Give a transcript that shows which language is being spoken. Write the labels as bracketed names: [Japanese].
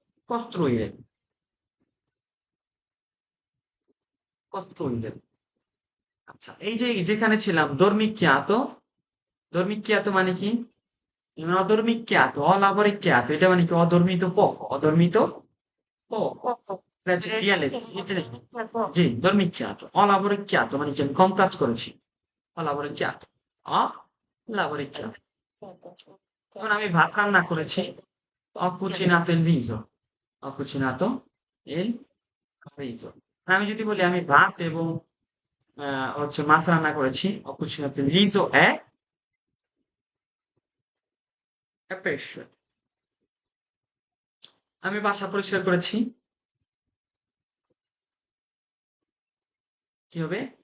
[Italian] costruire, costruire। [Bangla] আচ্ছা, এই যে যেখানে ছিলাম dormicchiato, dormicchiato মানে কি? [Italian] Non ho dormicchiato, ho lavoricchiato, এটা মানে কি? ho dormito poco, ho dormito poco। poco. [Bangla] এটা হচ্ছে [Italian] Riesci dialetto, a poco. [Bangla] G, [Italian] dormicchiato, ho lavoricchiato [Bangla] মানে কি? আমি কম কাজ করেছি, [Italian] ho lavoricchiato, ho lavoricchiato। [Bangla] যখন আমি ভাত রান্না করেছি, [Italian] ho cucinato il riso, ho cucinato il riso। [Bangla] আর আমি যদি বলি আমি ভাত এবং হচ্ছে মাছ রান্না করেছি, [Italian] ho cucinato il riso e pesce। [Bangla] আমি বাসা পরিষ্কার করেছি, কি হবে?